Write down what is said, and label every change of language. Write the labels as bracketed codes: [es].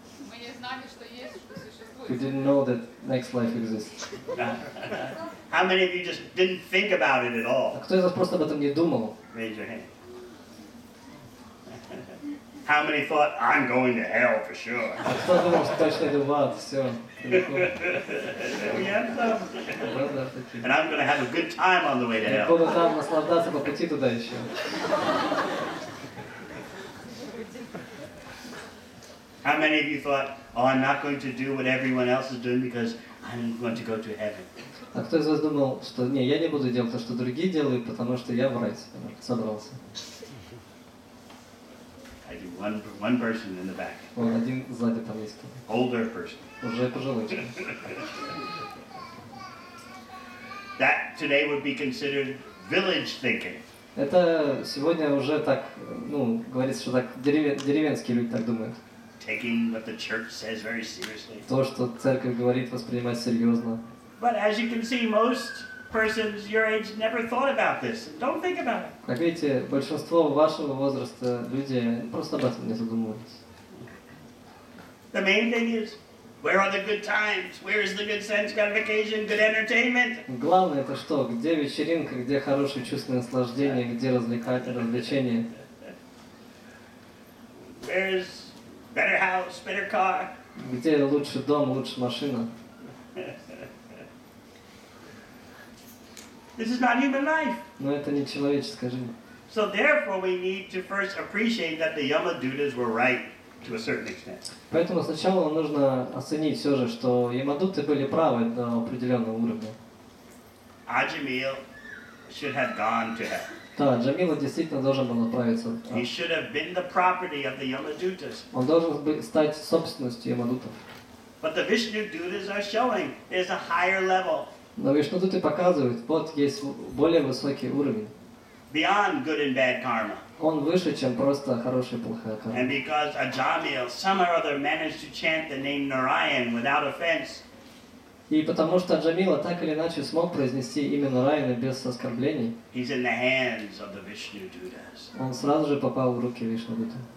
[ru] Мы не знали, что есть, что существует. [en] We didn't know that next life exists. How many of you just didn't think about it at all? [ru] А кто из вас просто об этом не думал? [en] Raise your hand. How many thought, "I'm going to hell for sure"? [ru] А кто думал, что точно иду в ад? Все. [en] We have some. [ru] Да, такие. [en] And I'm going to have a good time on the way to [ru] Я [en] hell. [ru] буду там наслаждаться по пути туда еще. [en] How many of you thought, oh, I'm not going to do what everyone else is doing because I'm going to go to heaven? [ru] А кто из вас думал, что не, я не буду делать то, что другие делают, потому что я в рай собрался? [en] I do one person in the back. [ru] Вон один сзади там есть. [en] Older person. [ru] Уже пожилой человек. [en] That today would be considered village thinking. [ru] Это сегодня уже так, ну, говорится, что так деревенские люди так думают. [en] Taking what the church says very seriously. [ru] То, что церковь говорит, воспринимать серьезно. [en] But as you can see, most persons your age never thought about this. Don't think about it. [ru] Как видите, большинство вашего возраста люди просто об этом не задумываются. [en] The main thing is, where are the good times? Where is the good sense gratification, good entertainment? [ru] Главное это что? Где вечеринка, где хорошее чувство наслаждения, где развлечения? [en] Where is better house, better car? [ru] Где лучший дом, лучшая машина? [en] This is not human life. [ru] Но это не человеческая жизнь. [en] So therefore we need to first appreciate that the Yamadutas were right to a certain extent. [ru] Поэтому сначала нужно оценить все же, что ямадуты были правы до определенного уровня. [en] Ajamil should have gone to hell. [ru] Да, Джамила действительно должен был отправиться. [en] He should have been the property of the Yamadutas. [ru] Он должен был стать собственностью ямадутов. [en] But the Vishnu Dutas are showing there's a higher level. [ru] Но вишнудуты показывают, вот есть более высокий уровень. [en] Beyond good and bad karma. [ru] Он выше, чем просто хорошая и плохая карма. [en] And because Ajamil somehow or other managed to chant the name Narayan without offense, [ru] И потому что Джамила так или иначе смог произнести имя Нараяна без оскорблений, [en] he's in the hands of the Vishnu Dutas. [ru] он сразу же попал в руки Вишнудута.